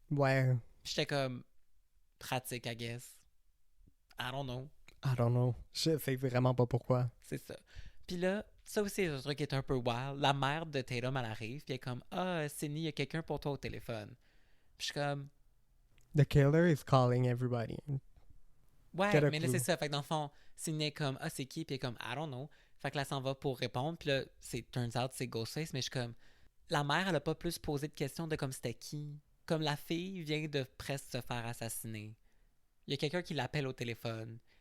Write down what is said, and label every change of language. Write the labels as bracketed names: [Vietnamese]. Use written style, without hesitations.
[French] Ouais, J'étais comme pratique, [English] I guess. I don't know. I don't know. [French] Je sais vraiment pas pourquoi. C'est ça. Puis là, Ça aussi, c'est un truc qui est un peu wild. La mère de Tatum, elle arrive, puis elle est comme, ah, Sydney, il y a quelqu'un pour toi au téléphone. Puis je suis comme, [English] The killer is calling everybody. [French] ouais, [English] Get a [French] mais là, [English] clue. [French] c'est ça. Fait que dans le fond, Sydney est comme, ah, c'est qui? Puis elle est comme, [English] I don't know. [French] Fait que là, elle s'en va pour répondre, puis là, [English] turns out, [French] c'est Ghostface, mais je suis comme, la mère, elle a pas plus posé de questions de comme c'était qui. Comme la fille vient de presque se faire assassiner. Il y a quelqu'un qui l'appelle au téléphone.